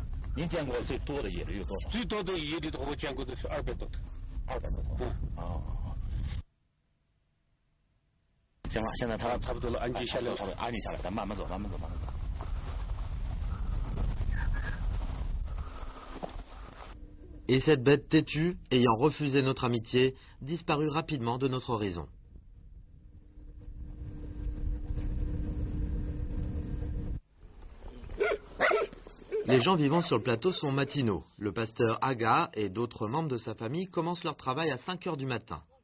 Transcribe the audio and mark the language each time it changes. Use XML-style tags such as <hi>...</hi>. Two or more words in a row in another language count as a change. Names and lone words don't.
<zh>您见过最多的野驴有多少？最多的野驴的话，我见过的是200多头。200多头。哦。行了，现在它差不多了，安静下来，安静下来，咱慢慢走，慢慢走，慢慢走。</zh> <fr>Et cette bête têtue, ayant refusé notre amitié, disparut rapidement de notre horizon. Les gens vivant sur le plateau sont matinaux. Le pasteur Aga et d'autres membres de sa famille commencent leur travail à 5 heures du matin.</fr>